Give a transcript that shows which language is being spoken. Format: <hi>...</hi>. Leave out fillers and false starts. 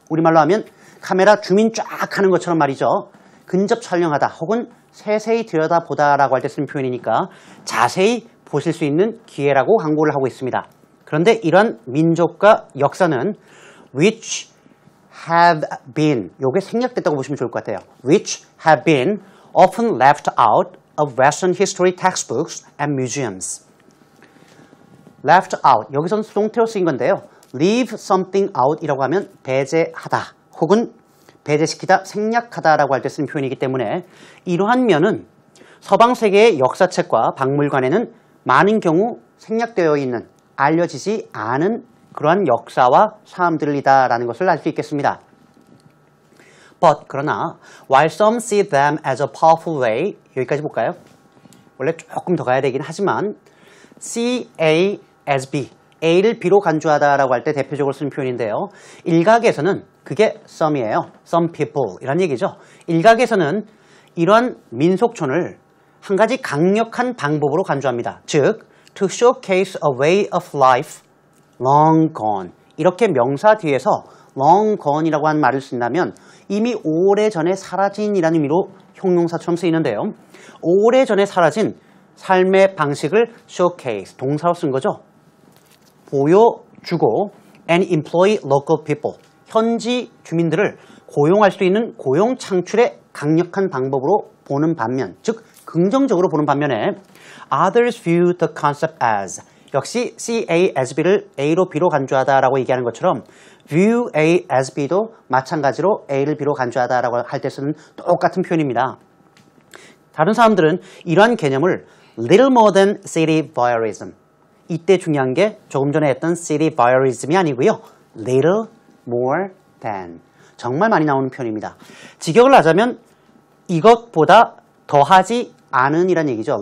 <ko>우리말로 하면 카메라 줌인 쫙 하는 것처럼 말이죠. 근접 촬영하다 혹은 세세히 들여다보다라고 할 때 쓰는 표현이니까 자세히 보실 수 있는 기회라고 광고를 하고 있습니다. 그런데 이런 민족과 역사는</ko> <en>which have been,</en> <ko>요게 생략됐다고 보시면 좋을 것 같아요.</ko> <en>which have been often left out of Western history textbooks and museums.</en> <ko>left out, 여기서는 수동태로 쓰인 건데요.</ko> <en>leave something out</en> <ko>이라고 하면 배제하다 혹은 배제시키다, 생략하다라고 할 때 쓰는 표현이기 때문에 이러한 면은 서방 세계의 역사책과 박물관에는 많은 경우 생략되어 있는, 알려지지 않은 그러한 역사와 사람들이다라는 것을 알 수 있겠습니다.</ko> <en>But</en> <ko>그러나</ko> <en>while some see them as a powerful way,</en> <ko>여기까지 볼까요? 원래 조금 더 가야 되긴 하지만</ko> <en>see A as B,</en> <ko>A를 B로 간주하다라고 할 때 대표적으로 쓰는 표현인데요. 일각에서는 그게 some이에요.</ko> <en>some people</en> <ko>이란 얘기죠. 일각에서는 이러한 민속촌을 한 가지 강력한 방법으로 간주합니다.</ko> <en>즉, to showcase a way of life long gone.</en> <ko>이렇게 명사 뒤에서 long gone이라고 하는 말을 쓴다면 이미 오래전에 사라진이라는 의미로 형용사처럼 쓰이는데요. 오래전에 사라진 삶의 방식을 showcase, 동사로 쓴 거죠. 보여 주고</ko> <en>and employ local people.</en> <ko>현지 주민들을 고용할 수 있는 고용 창출의 강력한 방법으로 보는 반면, 즉 긍정적으로 보는 반면에</ko> <en>others view the concept as</en> <ko>역시 C, A, as B를 A로 B로 간주하다라고 얘기하는 것처럼</ko> <en>view A as B</en> <ko>도 마찬가지로 A를 B로 간주하다라고 할 때 쓰는 똑같은 표현입니다. 다른 사람들은 이러한 개념을</ko> <en>little more than city voyeurism.</en> <ko>이때 중요한 게 조금 전에 했던</ko> <en>city voyeurism</en> <ko>이 아니고요.</ko> <en>little more than.</en> <ko>정말 많이 나오는 표현입니다. 직역을 하자면 이것보다 더하지 않은 이란 얘기죠.</ko>